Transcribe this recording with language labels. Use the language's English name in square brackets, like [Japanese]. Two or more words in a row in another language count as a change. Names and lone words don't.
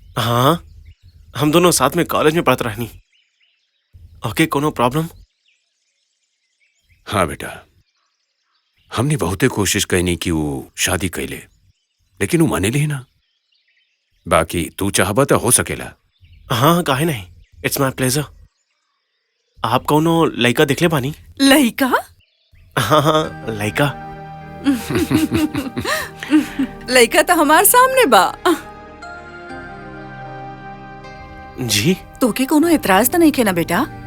[Bhojpuri] हाँ, हम दोनों साथ में कॉलेज में पढ़त रहनी। ओके, कोनो प्रॉब्लम? हाँ बेटा, हमने बहुते कोशिश कैनी कि वो शादी कैले, लेकिन वो माने ली ना। बाकी तू चाहबा तो हो सकेला। हाँ, काहे नहीं, [English] it's my pleasure. [Bhojpuri] आप कोनो लड़का दिखले बानी? लड़का? हाँ, लड़का। लड़का तो हमार सामने बा। जी? तोके कोनो एतराज तो नहीं के ना बेटा?